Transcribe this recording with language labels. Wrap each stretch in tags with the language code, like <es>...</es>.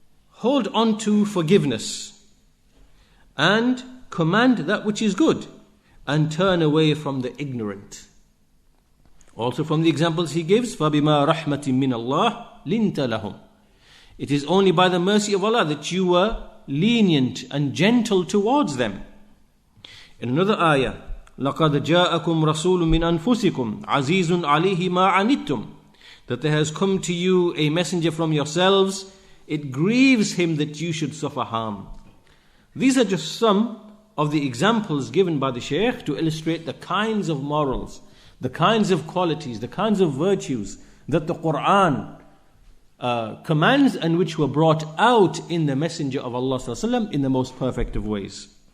<en>Hold on to forgiveness and command that which is good and turn away from the ignorant. Also from the examples he gives,</en> <ar>فَبِمَا رَحْمَةٍ مِّنَ اللَّهِ لِنْتَ لَهُمْ.</ar> <en>It is only by the mercy of Allah that you were lenient and gentle towards them. In another ayah,</en> <ar>لَقَدْ جَاءَكُمْ رَسُولٌ مِّنْ أَنفُسِكُمْ عَزِيزٌ عَلَيْهِ مَا عَنِتُّمْ.</ar> <en>That there has come to you a messenger from yourselves, it grieves him that you should suffer harm. These are just some of the examples given by the Shaykh to illustrate the kinds of morals, the kinds of qualities, the kinds of virtues that the Quran commands and which were brought out in the Messenger of Allah ﷺ in the most perfect of ways.</en>